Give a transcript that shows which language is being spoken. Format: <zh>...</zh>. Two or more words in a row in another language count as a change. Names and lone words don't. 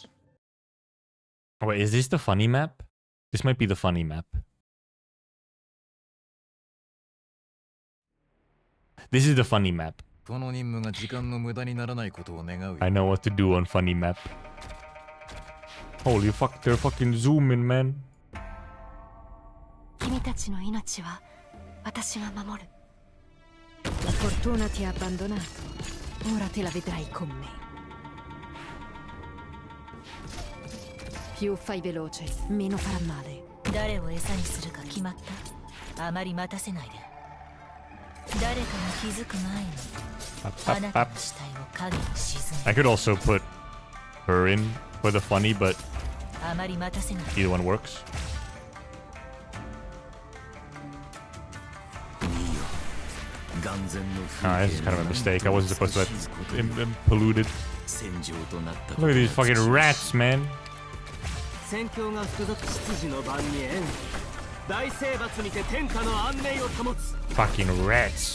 <en>Oh, wait, is this the funny map? This might be the funny map. This is the funny map. I know what to do on funny map. Holy fuck, they're fucking zooming, man.</en> <ja>君たちの命は私が守る。</ja> <it>La fortuna ti ha abbandonato. Ora te la vedrai con me. Più fai veloce, meno farà male.</it> <ja>誰を餌にするか決まった？あまり待たせないで。誰かが気づく前にあなたの死体を影に沈め。</ja> <en>I could also put her in for the funny, but</en> <ja>あまり待たせない。</ja> <en>either one works. Ah, this is kind of a mistake. I wasn't supposed to let him polluted. Look at these fucking rats, man. Fucking rats.</en>